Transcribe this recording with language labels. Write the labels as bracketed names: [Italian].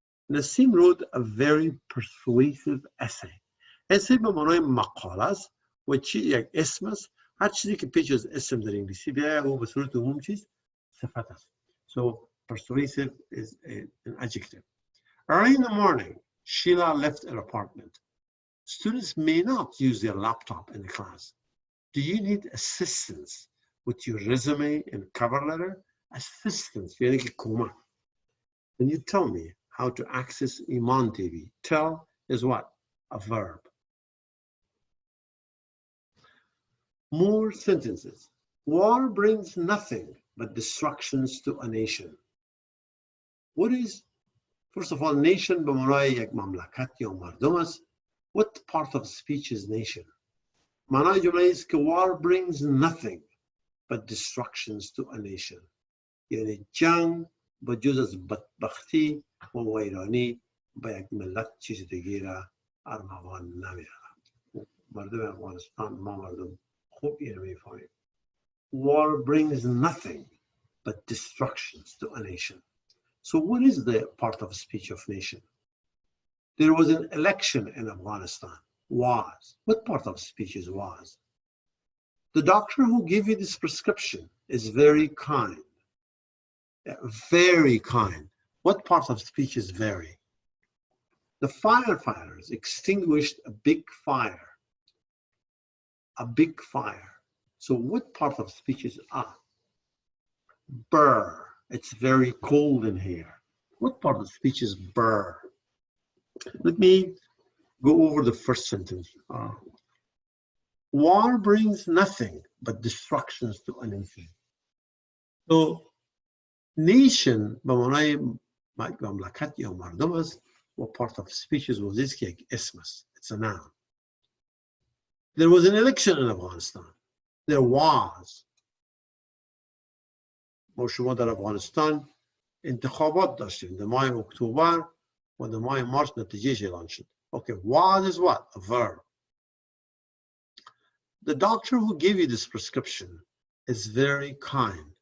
[English] Nassim wrote a very persuasive essay. [Persian] Essay به معنای مقاله است و چی یک اسم است. هر چیزی که پیش از اسم در انگلیسی بیاید او به صورت عموم چیز صفت است. [English] So persuasive is an adjective. Early in the morning, Sheila left her apartment. Students may not use their laptop in the class. Do you need assistance with your resume and cover letter? [Persian] Assistance, یعنی که کمک. [English] Can you tell me how to access Iman TV? Tell is what? A verb. More sentences. War brings nothing but destructions to a nation. What is, first of all, [Persian] nation به معنای یک مملکت یا مردم است. [English] What part of speech is nation? [Persian] معنای جمله است که [English] war brings nothing but destructions to a nation. [Persian] یعنی جنگ با جز از بدبختی و ویرانی به یک ملت چیز دیگه را ارمغان نمیاره. مردم افغانستان ما مردم خوب این میفهمیم. [English] War brings nothing but destructions to a nation. So what is the part of speech of nation? There was an election in Afghanistan. Was. What part of speech is was? The doctor who gave you this prescription is very kind. Very kind. What part of speech is very? The firefighters extinguished a big fire. A big fire. So what part of speech is Brr. It's very cold in here. What part of speech is brr? Let me go over the first sentence. War brings nothing but destructions to a nation. [Persian] So nation به معنای مملکت یا مردم است و [English] part of speech is [Persian] وزیست که یک اسم است. [English] It's a noun. There was an election in Afghanistan. There was. [Persian] ما شما در افغانستان انتخابات داشتیم. در ماه اکتبر و در ماه مارس نتیجهش اعلان شد. [English] Okay, was is what? A verb. The doctor who gave you this prescription is very kind.